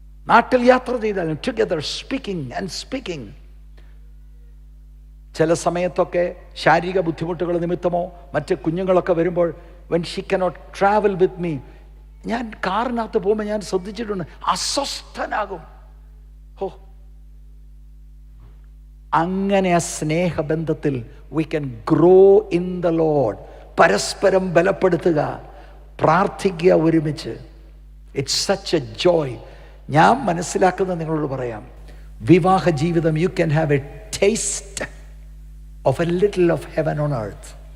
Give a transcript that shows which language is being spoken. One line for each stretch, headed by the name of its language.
Malayalam: നാട്ടിൽ യാത്ര ചെയ്താലും
English: Together speaking and speaking.
Malayalam: ചില സമയത്തൊക്കെ ശാരീരിക ബുദ്ധിമുട്ടുകൾ നിമിത്തമോ മറ്റ് കുഞ്ഞുങ്ങളൊക്കെ വരുമ്പോൾ,
English: when she cannot travel with me,
Malayalam: ഞാൻ കാറിനകത്ത് പോകുമ്പോൾ ഞാൻ ശ്രദ്ധിച്ചിട്ടുണ്ട്, അസ്വസ്ഥനാകും. അങ്ങനെ ആ സ്നേഹബന്ധത്തിൽ
English: we can grow in the Lord.
Malayalam: പരസ്പരം ബലപ്പെടുത്തുക, പ്രാർത്ഥിക്കുക ഒരുമിച്ച്.
English: It's such a joy.
Malayalam: ഞാൻ മനസ്സിലാക്കുന്നത് നിങ്ങളോട് പറയാം, വിവാഹ ജീവിതം
English: you can have a taste of a little of heaven on earth.